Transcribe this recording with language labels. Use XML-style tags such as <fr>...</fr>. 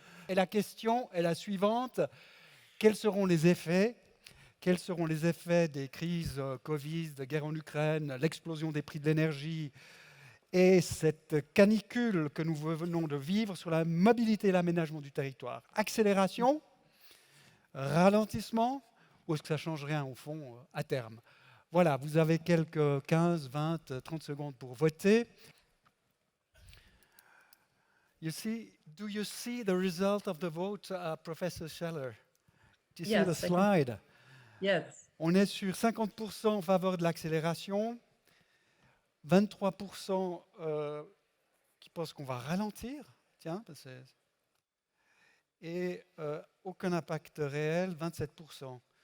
<fr>Et la question est la suivante. Quels seront les effets des crises Covid, de guerre en Ukraine, l'explosion des prix de l'énergie et cette canicule que nous venons de vivre sur la mobilité et l'aménagement du territoire? Accélération, ralentissement, ou est-ce que ça ne change rien au fond à terme? Voilà, vous avez quelques 15, 20, 30 secondes pour voter.</fr> <en>Do you see the result of the vote, Professor Scheller? Do you see the slide? Yes.</en> <fr>On est sur 50% en faveur de l'accélération, 23% qui pensent qu'on va ralentir, et aucun impact réel, 27%.</fr>